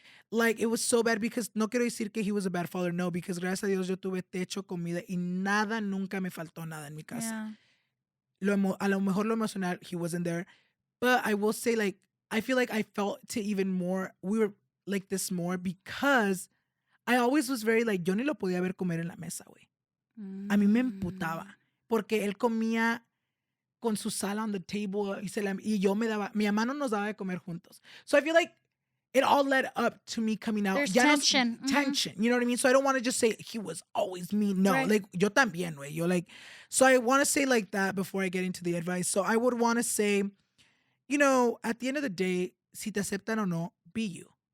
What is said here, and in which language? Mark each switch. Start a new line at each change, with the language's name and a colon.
English: Like, it was so bad, because
Spanish: no quiero decir que
English: he was a bad father, no, because
Spanish: gracias a Dios yo tuve techo, comida, y nada, nunca me faltó nada en mi casa.
English: Yeah.
Spanish: A lo mejor lo emocional,
English: he wasn't there. But I will say, like, I feel like I felt to even more, we were like this more, because I always was very like,
Spanish: yo ni lo podía ver comer en la mesa, güey. A mí me emputaba. Porque él comía con su sal
English: on the table,
Spanish: y yo me daba, mi mamá no nos daba de comer juntos.
English: So I feel like it all led up to me coming out. There's tension. Tension. You know what I mean? So I don't want to just say he was always mean. No, like,
Spanish: yo también, güey.
English: Yo, like, so I want to say like that before I get into the advice. So I would want to say, you know, at the end of the day,
Spanish: si te aceptan o no,
English: be you.